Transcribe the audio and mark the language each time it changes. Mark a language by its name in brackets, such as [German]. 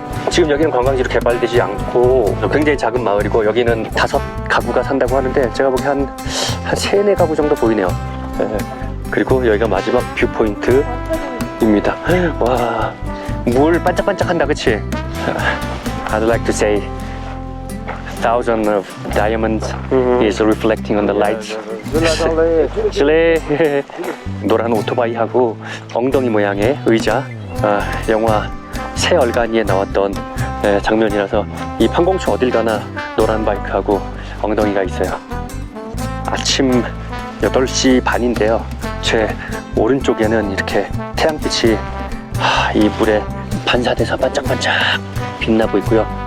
[Korean] 지금 여기는 관광지로 개발되지 않고 굉장히 작은 마을이고, 여기는 5가구가 산다고 하는데 제가 보기 한 3, 4가구 정도 보이네요. 그리고 여기가 마지막 뷰포인트입니다. 와, 물 반짝반짝한다, 그치? [English] I'd like to say thousands of diamonds is reflecting on the lights. [Korean] 실내 노란 오토바이하고 엉덩이 모양의 의자, 영화 새 얼간이에 나왔던 장면이라서 이 판공초 어딜 가나 노란 바이크하고 엉덩이가 있어요. 아침 8시 반인데요. 제 오른쪽에는 이렇게 태양빛이 이 물에 반사돼서 반짝반짝 빛나고 있고요.